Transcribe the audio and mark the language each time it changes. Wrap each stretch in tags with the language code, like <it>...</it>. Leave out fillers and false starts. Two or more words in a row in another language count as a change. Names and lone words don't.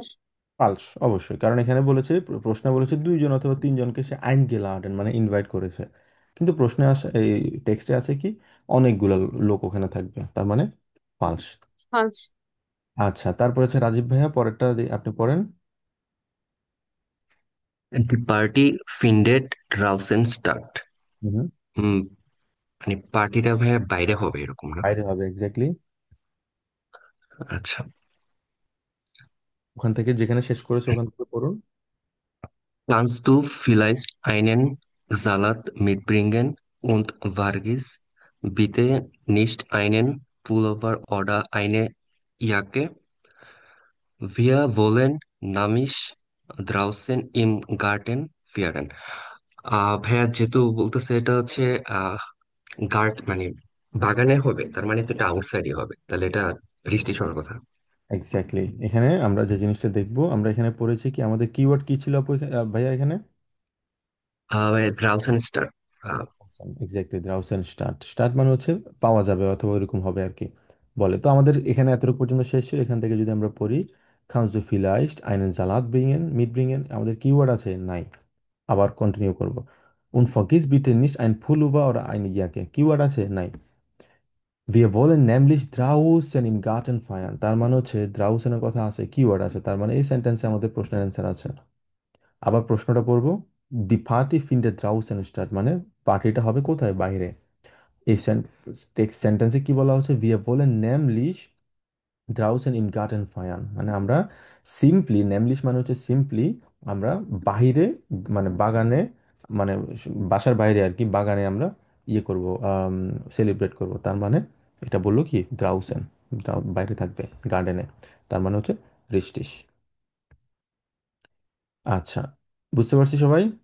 <bn>পালস, অবশ্যই, কারণ এখানে বলেছে, প্রশ্নে বলেছে দুইজন অথবা তিনজনকে সে</bn> <de>ein geladen</de> <bn>মানে ইনভাইট করেছে। কিন্তু প্রশ্নে আসে, এই টেক্সটে আছে কি, অনেকগুলো লোক ওখানে থাকবে, তার মানে পালস। ফালস। আচ্ছা, তারপর হচ্ছে রাজীব ভাইয়া, পরেরটা আপনি পড়েন।</bn> <de>The party findet draußen statt.</de> <bn>হুম। হুম, মানে পার্টিটা ভাইয়া বাইরে হবে এরকম না? বাইরে হবে, এক্স্যাক্টলি। আচ্ছা। ওখান থেকে যেখানে শেষ করেছে ওখান থেকে পড়ুন।</bn> <de>Kannst du vielleicht einen Salat mitbringen und vergiss bitte nicht einen Pullover oder eine Jacke? Wir wollen nämlich draußen im Garten feiern.</de> <bn>ভাইয়া যেহেতু বলতেছে এটা হচ্ছে আহ মানে বাগানে হবে, তার মানে তো এটা আউটসাইডে হবে, তাহলে এটা বৃষ্টি হওয়ার কথা। এক্স্যাক্টলি, এখানে আমরা যে জিনিসটা দেখবো, আমরা এখানে পড়েছি কি, আমাদের কিওয়ার্ড কি ছিল আপু ভাইয়া এখানে? মানে</bn> <de>draußen statt.</de> <bn>এক্স্যাক্টলি,</bn> <de>draußen statt.</de> <bn>স্টার্ট মানে হচ্ছে পাওয়া যাবে অথবা এরকম হবে আর কি বলে। তো আমাদের এখানে এতটুকু পর্যন্ত শেষ ছিল। এখান থেকে যদি আমরা পড়ি,</bn> <de>kannst du vielleicht einen Salat bringen mitbringen,</de> <bn>আমাদের কিওয়ার্ড আছে নাই। আবার কন্টিনিউ করব,</bn> <de>und vergiss bitte nicht ein Pullover oder eine Jacke,</de> <bn>কিওয়ার্ড আছে নাই।</bn> <de>Wir wollen nämlich draußen im Garten feiern,</de> <bn>তার মানে হচ্ছে draußen এর কথা আছে, কিওয়ার্ড আছে, তার মানে এই সেন্টেন্সে আমাদের প্রশ্নের অ্যান্সার আছে। আবার প্রশ্নটা পড়বো,</bn> <de>die Party findet draußen statt,</de> <bn>মানে পার্টিটা হবে কোথায়? বাইরে। এই সেন্টেন্সে কি বলা হচ্ছে?</bn> <de>wir wollen nämlich draußen im Garten feiern,</de> <bn>মানে আমরা সিম্পলি, nämlich মানে হচ্ছে সিম্পলি, আমরা বাইরে, মানে বাগানে, মানে বাসার বাইরে আর কি, বাগানে আমরা ইয়ে করব, সেলিব্রেট করব। তার মানে এটা বললো কি, draußen, বাইরে থাকবে, গার্ডেনে। তার মানে হচ্ছে richtig। আচ্ছা, বুঝতে পারছি সবাই?</bn>